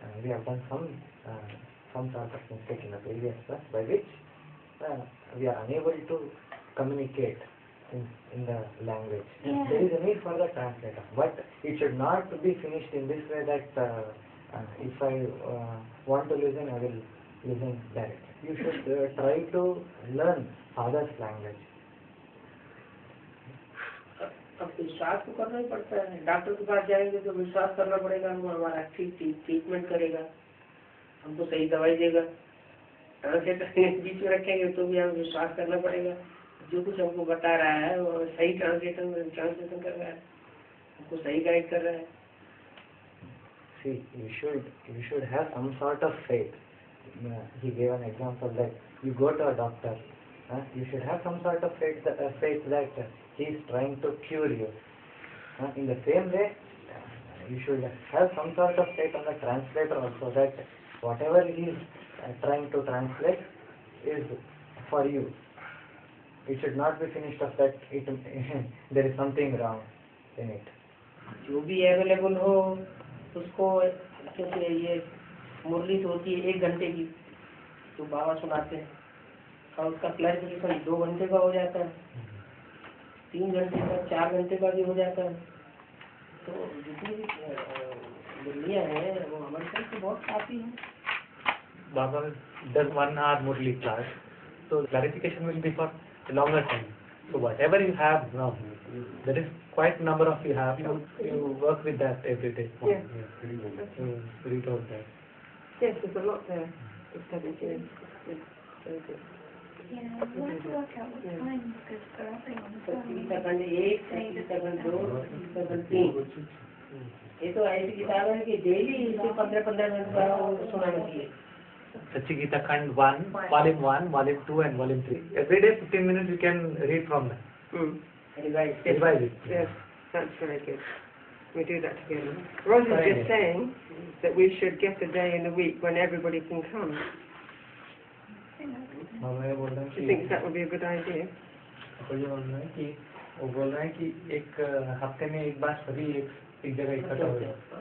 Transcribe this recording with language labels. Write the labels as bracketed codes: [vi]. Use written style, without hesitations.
[en] We have done some sort of mistake in the previous class by which we are unable to communicate in the language. Yeah. There is a need for the translator, but it should not be finished in this way that if I want to listen, I will listen directly. You should try to learn Father's language. [hi] अब विश्वास तो करना ही पड़ता है, doctor के पास जाएंगे तो विश्वास करना पड़ेगा, वो हमारा ठीक ट्रीटमेंट करेगा, हमको सही दवाई देगा। ट्रांसलेटर बीच में रखेंगे तो भी हमें विश्वास करना पड़ेगा, जो कुछ हमको बता रहा है वो सही ट्रांसलेशन कर रहा है, हमको सही गाइड कर रहा है। [en] See, you should have some sort of faith. He gave an example that you go to a doctor, you should have some sort of faith that he is trying to cure you. In the same way, you should have some sort of faith on the translator also, that whatever he is trying to translate is for you. It should not be finished of that there is something wrong in it. [hi] जो भी available हो उसको, क्योंकि ये मुरली तो होती है 1 घंटे की तो बाबा सुनाते हैं, और उसका क्लैरिफिकेशन 2 घंटे का हो जाता है, 3 घंटे का, 4 घंटे का भी हो जाता है। तो जितनी भी मुरलियाँ हैं वो हमारे साथ तो बहुत काफ़ी हैं। [en] Baba does 1 hour Murli class, so clarification will be for a longer time. So whatever you have now, there is quite a number of you have, you work with that every day. Yeah. You read out that. Yes, there's a lot there to study here. It's very good. Yeah, we'll have to work out what time is good for everyone as well. [hi] Second 1, second 2, second 3, ये तो ऐसी किताब है कि daily इसे 15-15 minute का सुनाना चाहिए। [en] Sachi Gita Khand 1, Volume 1, Volume 2 and Volume 3. Every day 15 minutes you can read from that. Revise it. Yes, that's very good. We do that together. Rose is just saying that we should get a day in the week when everybody can come. [hi] बाबा ये बोल रहे हैं [en] She thinks that would be a good idea. [hi] वो ये बोल रहे हैं कि वो बोल रहे हैं कि एक हफ्ते में एक बार सभी एक जगह इकट्ठा हो जाए।